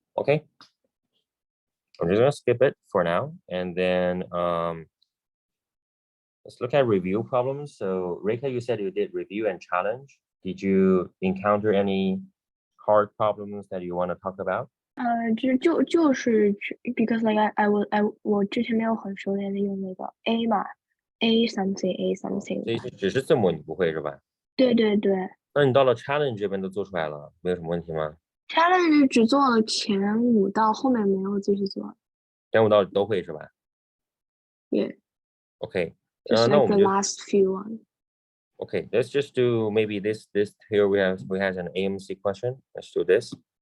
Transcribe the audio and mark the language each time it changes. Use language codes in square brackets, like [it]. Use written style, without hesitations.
[en] Okay, I'm just gonna skip it for now, and then let's look at review problems. So Reika, you said you did review and challenge. Did you encounter any hard problems that you want to talk about? [zh] 就是 [en] because like I [zh] 我之前没有很熟练的用那个 A 嘛 ，A something 所以只是字母你不会是吧？对。那你到了 challenge 这边都做出来了，没有什么问题吗？ challenge 只做了前5道，后面没有继续做。前5道都会是吧？ [en] Yeah. Okay. Just like the last few ones. Okay, let's just do maybe this here we have an AMC question. Let's do this.